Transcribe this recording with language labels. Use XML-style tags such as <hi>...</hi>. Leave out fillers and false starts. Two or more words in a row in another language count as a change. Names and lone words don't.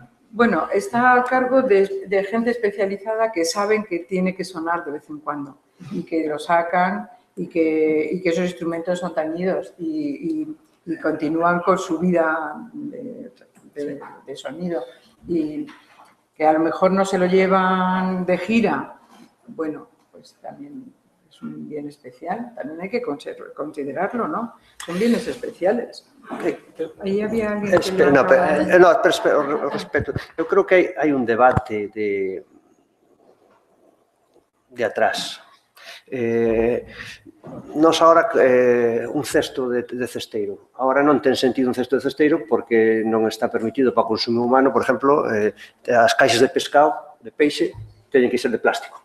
<es>Bueno, está a cargo de gente especializada que saben que tiene que sonar de vez en cuando y que lo sacan y que esos instrumentos son tañidos y continúan con su vida de sonido. Y que a lo mejor no se lo llevan de gira, bueno, pues también es un bien especial, también hay que considerarlo, ¿no? Son bienes especiales.</es> <gl>Aí había alguén que... Pero respeto. Eu creo que hai un debate de atrás. Nos agora un cesto de cesteiro. Agora non ten sentido un cesto de cesteiro porque non está permitido para o consumo humano, por exemplo, as caixas de pescado, de peixe, teñen que ser de plástico.</gl>